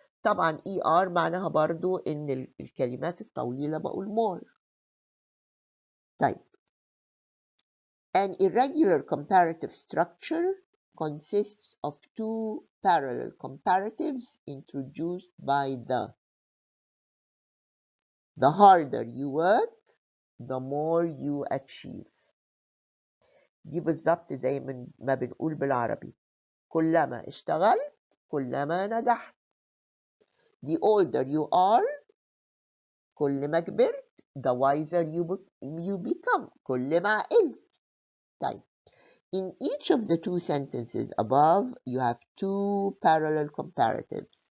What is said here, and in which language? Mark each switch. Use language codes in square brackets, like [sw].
[ar] طبعا ER معناها برضو ان الكلمات الطويلة بقول more. [en] طيب an irregular comparative structure consists of two parallel comparatives introduced by the harder you work the more you achieve. [ar] دي بالظبط زي ما بنقول بالعربي كلما اشتغلت كلما نجحت. [en] The older you are [ar] كل ما كبرت [en] the wiser you become [ar] كل ما عقلت. [en] طيب in each of the two sentences above you have two parallel comparatives.